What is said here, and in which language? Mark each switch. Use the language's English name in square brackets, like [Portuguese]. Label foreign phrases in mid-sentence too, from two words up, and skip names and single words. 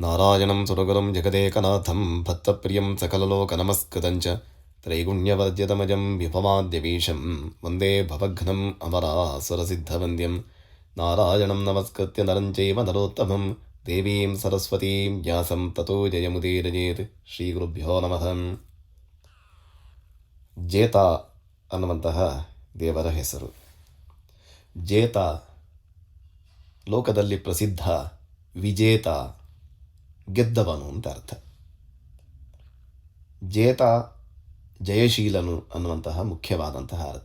[Sanskrit] ನಾರಾಯಣಂ ಸುರಗುರುಂ ಜಗದೇಕನಾಥಂ ಭಕ್ತಪ್ರಿಯಂ ಸಕಲಲೋಕನಮಸ್ಕೃತಂಚ ತ್ರೈಗುಣ್ಯವದ್ಯತಮಜಂ ವಿಭವಾದ್ಯವೀಶಂ ವಂದೇ ಭವಘ್ನಂ ಅಮರಾಸುರಸಿದ್ಧವಂದ್ಯಂ ನಾರಾಯಣಂ ನಮಸ್ಕೃತ್ಯ ನರಂ ಚೈವ ನರೋತ್ತಮಂ ದೇವೀಂ ಸರಸ್ವತೀಂ ವ್ಯಾಸಂ ತತೋ ಜಯಮುದೀರಯೇತ್. ಶ್ರೀ ಗುರುಭ್ಯೋ ನಮಃ. [Kannada] ಜೇತ ಅನ್ನುವಂತಹ ದೇವರ ಹೆಸರು. ಜೇತ ಲೋಕದಲ್ಲಿ ಪ್ರಸಿದ್ಧ ವಿಜೇತ, ಗೆದ್ದವನು ಅಂತ ಅರ್ಥ. ಜೇತ ಜಯಶೀಲನು ಅನ್ನುವಂತಹ ಮುಖ್ಯವಾದಂತಹ ಅರ್ಥ.